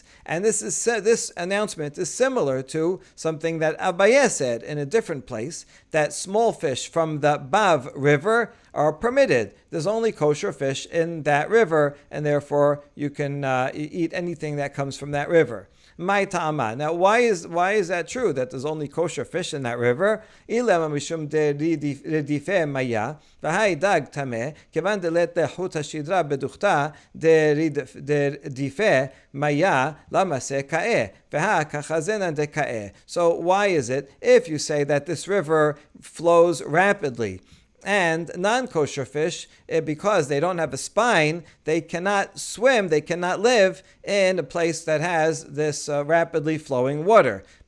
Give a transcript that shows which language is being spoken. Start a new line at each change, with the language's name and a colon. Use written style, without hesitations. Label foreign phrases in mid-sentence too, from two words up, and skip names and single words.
English: And this announcement is similar to something that Abaye said in a different place, that small fish from the Bav River are permitted. There's only kosher fish in that river, and therefore you can eat anything that comes from that river.
Aramaic: My ta'ama.
English: Now, why is that true, that there's only kosher fish in that river?
Aramaic: Ilama mishum de redife maya, v'hai dag tameh, kevan de let hut hashidra beduchta de redife maya lamase ka'eh, v'ha kachazena de ka'eh.
English: So why is it, if you say that this river flows rapidly, and non-kosher fish, because they don't have a spine, they cannot swim, they cannot live in a place that has this rapidly flowing water.